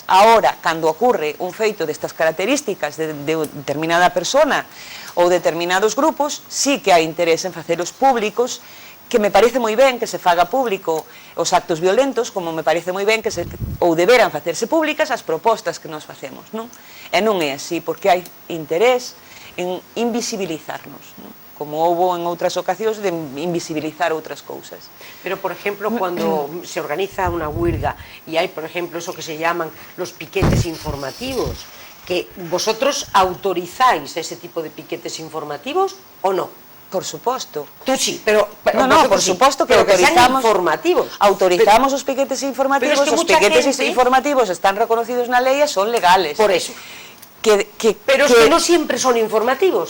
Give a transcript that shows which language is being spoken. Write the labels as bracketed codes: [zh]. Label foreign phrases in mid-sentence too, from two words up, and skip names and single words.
[gl] Agora, cando ocurre un feito destas características de determinada persona ou determinados grupos, sí que hai interés en facelos públicos, que me parece moi ben que se faga público os actos violentos, como me parece moi ben que ou deberan facerse públicas as propostas que nos facemos, non? E non é así, porque hai interés en invisibilizarnos, non? Como houbo en outras ocasións de invisibilizar outras cousas. Pero, [es] por ejemplo, cuando se organiza una huelga y hay, por ejemplo, eso que se llaman los piquetes informativos, que vosotros autorizáis ese tipo de piquetes informativos o no? [gl] Por suposto. [es] Tú sí, pero [gl] por suposto que autorizamos informativos. Autorizamos os piquetes informativos, os piquetes informativos están reconocidos na lei e son legales. [es] Por eso. Pero es que no siempre son informativos.